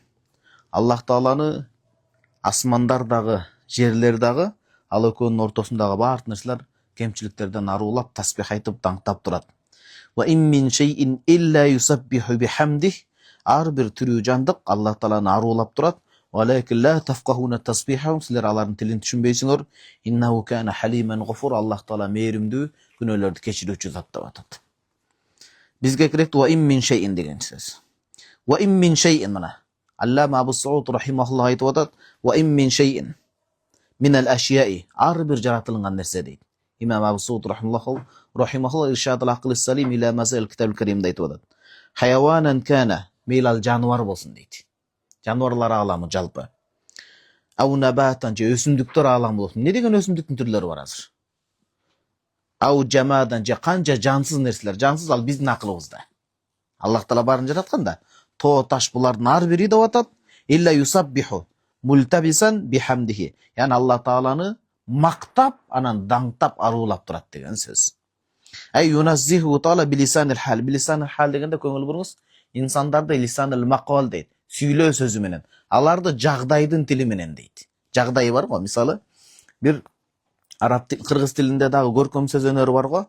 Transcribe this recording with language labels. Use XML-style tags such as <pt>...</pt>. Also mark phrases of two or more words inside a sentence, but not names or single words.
<ky>Аллах Тааланы асмандар дагы, жерлер дагы, ал экөөнүн ортосундагы баардык нерселер кемчиликтерден арулап, таспих айтып, даңктап турат.</ky> <ar>وإن من شيء إلا يسبح بحمده.</ar> <ky>Ар бир тирүү жандык Аллах Тааланы арулап турат.</ky> <ar>ولكن لا تفقهون تسبيحهم,</ar> <ky>силер алардын тилин түшүнбөйсүңөр.</ky> <ar>إنه كان حليما غفور.</ar> <ky>Аллах Таала мээримдүү, күнөөлөрдү кечирүүчү зат деп атат. Бизге керек</ky> <ar>وإن من شيء</ar> <ky>деген сөз.</ky> <ar>وإن من شيء</ar> <ky>мына Аллама Абу Сауд рахимахуллах айтып атат.</ky> <ar>وإن من شيء من الأشياء,</ar> <ky>ар бир жаратылган нерсе дейт. Имам Абу Сауд рахимахуллах иршадул акыл салим ила масал китабул каримде айтып атат.</ky> <ar>حيوانا كان,</ar> <ky>мейлал жануар болсун дейт. Жануарлар аламы жалпы.</ky> <ar>أو نباتا</ar> <ky>же өсүмдүктөр аламы болсун. Не деген өсүмдүктүн түрлөрү бар азыр?</ky> <ar>أو جمادا</ar> <ky>же канча жансыз нерселер. Жансыз ал биздин акылыбызда. Аллах Таала барын жаратканда, тоо таш булардын ар бири деп атат.</ky> <ar>إلا يسبح ملتبسا بحمده.</ar> <ky>Яны Аллах Тааланы мактап, анан даңктап, арулап турат деген сөз.</ky> <ar>أي ينزهه تعالى بلسان الحال. بلسان الحال</ar> <ky>дегенде көңүл буруңуз, инсандарды</ky> <ar>لسان المقال</ar> <ky>дейт. Сүйлөө сөзү менен. Аларды жагдайдын тили менен дейт. Жагдай бар го, мисалы, бир кыргыз тилинде дагы көркөм сөз өнөрү бар го.</ky>